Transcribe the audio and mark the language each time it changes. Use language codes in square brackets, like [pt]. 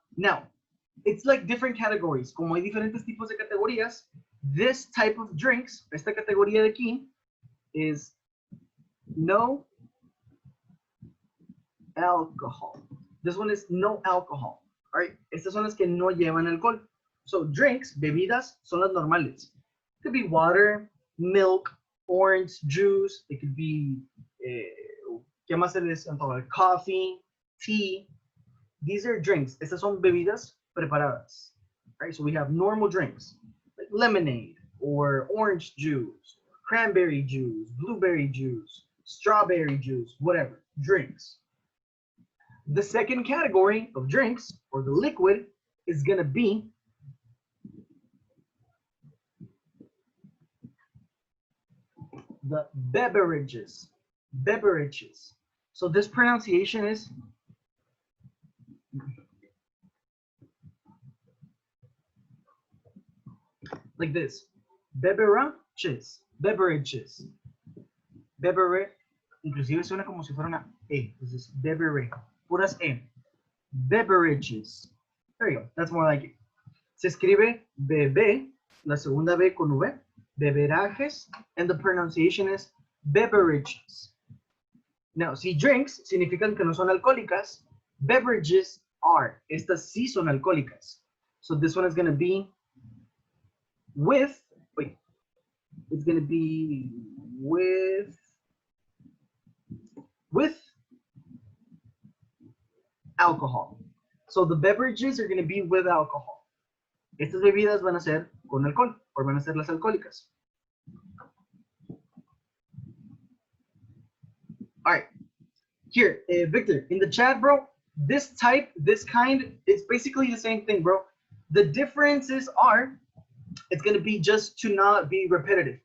[en] Now, it's like different categories. [es] Como hay diferentes tipos de categorías, [en] this type of drinks, [es] esta categoría de aquí, [en] is no alcohol. This one is no alcohol. All right. [es] Estas son las que no llevan alcohol. [en] So drinks, [es] bebidas, son las normales. [en] It could be water, milk, orange juice. It could be, [es] ¿qué más se les antoja? [en] Coffee, tea. These are drinks. [es] Estas son bebidas preparadas. [en] Right? So we have normal drinks, like lemonade or orange juice, cranberry juice, blueberry juice, strawberry juice, whatever, drinks. The second category of drinks, or the liquid, is going to be the beverages. Beverages. So this pronunciation is like this. Beverages. Beverages. Beverage. [es] Inclusive suena como si fuera una E. Entonces, [en] beverage. [es] Puras E. [en] Beverages. There you go. That's more like it. [es] Se escribe bebé, la segunda B con V. Beberajes. [en] And the pronunciation is beverages. Now, [es] si drinks significan que no son alcohólicas, [en] beverages are. [es] Estas sí son alcohólicas. [en] So this one is going to be with, wait, it's going to be with alcohol. So the beverages are going to be with alcohol. [es] Estas bebidas van a ser con alcohol, o van a ser las alcohólicas. [en] All right, here, Victor, in the chat, bro, this type, this kind, it's basically the same thing, bro. The differences are, it's going to be just to not be repetitive.